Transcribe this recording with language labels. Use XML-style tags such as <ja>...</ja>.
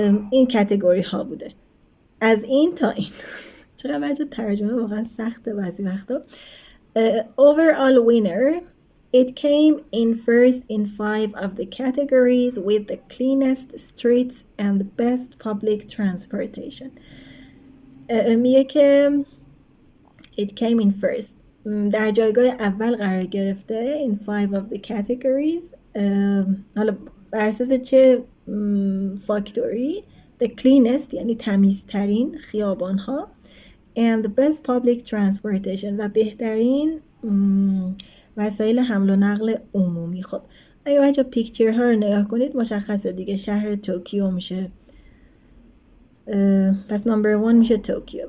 <fa>این کتگوری ها بوده، از این تا این. چقدر بچه ترجمه واقعا سخته بعضی وقتا.</fa> <en>Overall winner, it came in first in 5 of the categories with the cleanest streets and the best public transportation.</en> <fa>میگه که</fa> <en>it came in first،</en> <fa>در جایگاه اول قرار گرفته</fa> <en>in 5 of the categories.</en> <fa>حالا بر اساس چه فاکتوری؟</fa> <en>the cleanest</en> <fa>یعنی تمیزترین خیابان ها</fa> <en>and the best public transportation</en> <fa>و بهترین وسایل حمل و نقل عمومی. خب اگه بچه پیکچر ها رو نگاه کنید مشخصه دیگه شهر توکیو میشه، پس نمبر 1 میشه توکیو.</fa>